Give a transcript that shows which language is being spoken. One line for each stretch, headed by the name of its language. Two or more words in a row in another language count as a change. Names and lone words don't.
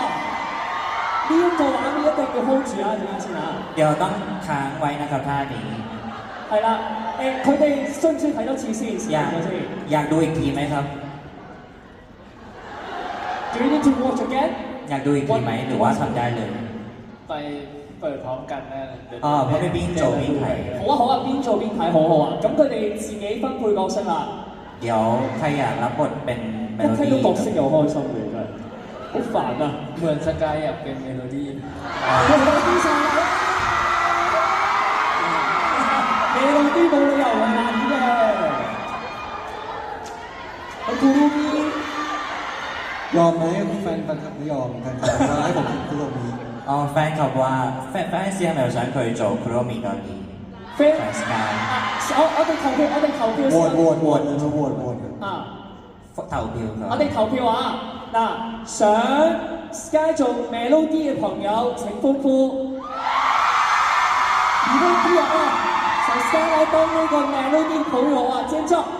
Cantonese: 呢一個畫面一定要 hold 住啊！陣間先啊！
Thai: เดี๋ยวต้องค้างไว้นะครับท่านี้
Cantonese: 係啦，佢哋需唔需要睇多次先？
Thai: อยากดูอีกทีไหมครับ
English: Do you need to watch again？
Thai: อยากดูอีกทีไหมหรือว่าทำได้เลย ไปเปิดพร้อมกันแน่เลย เพราะเป็น
Cantonese: 邊做邊睇好啊好啊，邊做邊睇好好啊！咁佢哋自己分配角色啦。
Thai: เดี๋ยวใครอยากรับบทเป็นเมโล ดี้
Cantonese: 一聽到角色又開心嘅真係，好煩啊！
Thai: เหมือนสกายอยากเป็นเมโลดี้
Cantonese: เมโลดี้冇理由係難嘅。
Thai: อมไหมแฟนคลับไม่ยอมแฟนคลับว่าให้ผมเป็นคุโรมิ อ๋อแฟนคลับว่าแฟนเซีย
Cantonese: 係咪想佢做 Kuromi 多啲飛
Thai: แฟน Sky
Cantonese: 我哋投票，我哋投票
Thai: โหวต
Cantonese: 先。
Thai: โหวตโหวตเลยมาโหวตโหวต 啊！
Cantonese: 投票㗎我哋投票啊！嗱，想 Sky 做 Melody 嘅朋友請歡呼。如果啲人啊，想 Sky 來當呢個 Melody 朋友啊，尖叫！